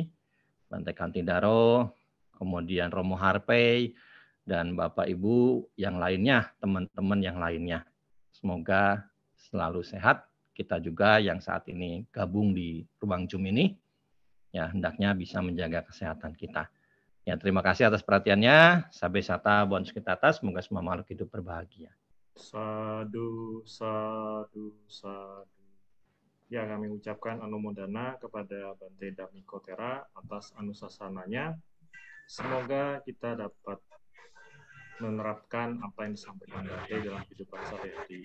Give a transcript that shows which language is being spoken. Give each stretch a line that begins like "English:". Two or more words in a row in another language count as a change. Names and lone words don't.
Indonesian: Bante Kantidaro, kemudian Romo Harpei, dan Bapak Ibu yang lainnya, teman-teman yang lainnya. Semoga selalu sehat. Kita juga yang saat ini gabung di ruang Zoom ini, ya hendaknya bisa menjaga kesehatan kita. Ya, terima kasih atas perhatiannya.
Pali: Sabe sata bon sukitata,
Indonesian: semoga semua makhluk hidup berbahagia.
Pali: Sadu, sadu, sadu.
Indonesian: Ya, kami ucapkan anumodana kepada Bante Damiko Tera atas anusasananya. Semoga kita dapat menerapkan apa yang disampaikan Bante dalam kehidupan sehari-hari.